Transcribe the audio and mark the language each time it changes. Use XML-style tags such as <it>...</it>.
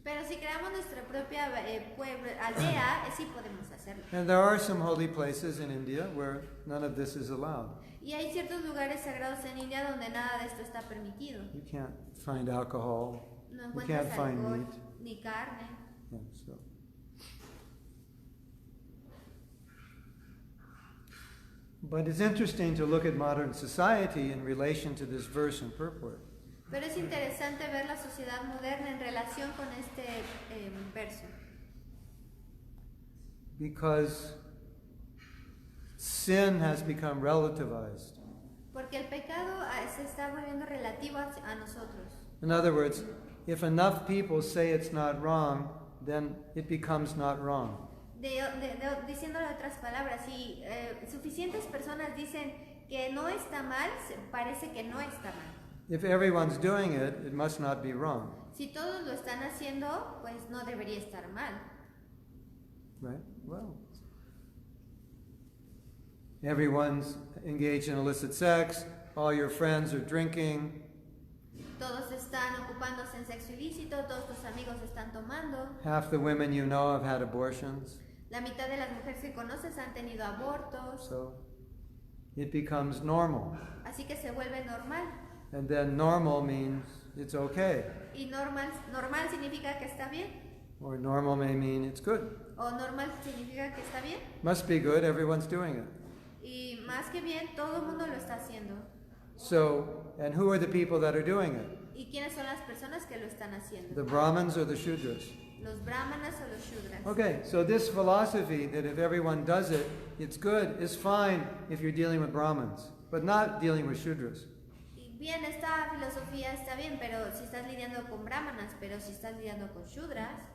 <es>Pero si creamos nuestra propia aldea, sí podemos hacerlo.</es> <en>And there are some holy places in India where none of this is allowed.</en> <es>Y hay ciertos lugares sagrados en India donde nada de esto está permitido.</es> <en>You can't find alcohol.</en> <es>No</es> <en>You can't</en> <es>encuentras</es> <en>find alcohol meat.</en> <es>ni carne.</es> <en>Yeah, so. But it's interesting to look at modern society in relation to this verse and purport.</en> <es>Pero es interesante ver la sociedad moderna en relación con este verso.</es> <en>Because sin has become relativized.</en> <es>Porque el pecado se está volviendo relativo a nosotros.</es> <en>In other words, if enough people say it's not wrong, then it becomes not wrong.</en> <es>Diciéndolo en otras palabras, si suficientes personas dicen que no está mal, parece que no está mal.</es> <en>If everyone's doing it, it must not be wrong.</en> <es>Si todos lo están haciendo, pues no debería estar mal.</es> <en>Right? Well, everyone's engaged in illicit sex, all your friends are drinking,</en> <es>Todos están ocupándose en sexo ilícito, todos tus amigos están tomando,</es> <en>half the women you know have had abortions.</en> <es>La mitad de las mujeres que conoces han tenido abortos.</es> <en>So it becomes normal.</en> <es>Así que se vuelve normal.</es> <en>And then normal means it's okay.</en> <es>Y normal significa que está bien.</es> <en>Or normal may mean it's good.</en> <es>O normal significa que está bien.</es> <en>Must be good, everyone's doing it.</en> <es>Y más que bien, todo el mundo lo está haciendo.</es> <en>So, and who are the people that are doing it?</en> <es>¿Y quiénes son las personas que lo están haciendo?</es> <en>The Brahmins or the Shudras?</en> <es>¿Los brahmanas o los shudras?</es> <en>Okay, so this philosophy that if everyone does it, it's good, is fine if you're dealing with Brahmins, but not dealing with Shudras.</en> <es>Y bien, esta filosofía está bien, pero si estás lidiando con brahmanas, pero si estás lidiando con shudras,</es>